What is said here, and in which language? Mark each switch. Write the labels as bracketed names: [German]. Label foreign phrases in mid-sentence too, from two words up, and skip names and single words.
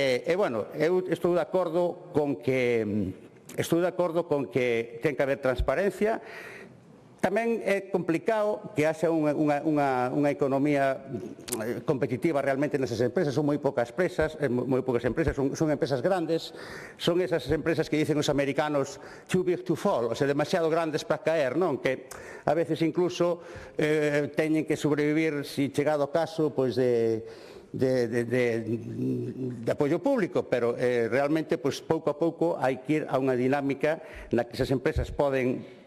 [Galician] Eu estou de acordo con que estou de acordo con que ten que haber transparencia. Tamén é complicado que haxa unha economía competitiva realmente nesas empresas. Son moi poucas empresas, son empresas grandes, son esas empresas que dicen os americanos [English] too big to fall, [Galician] ou sea, demasiado grandes para caer, non? Que a veces incluso teñen que sobrevivir, se chegado o caso, pois de apoio público, pero realmente pouco a pouco hai que ir a unha dinámica na que esas empresas podían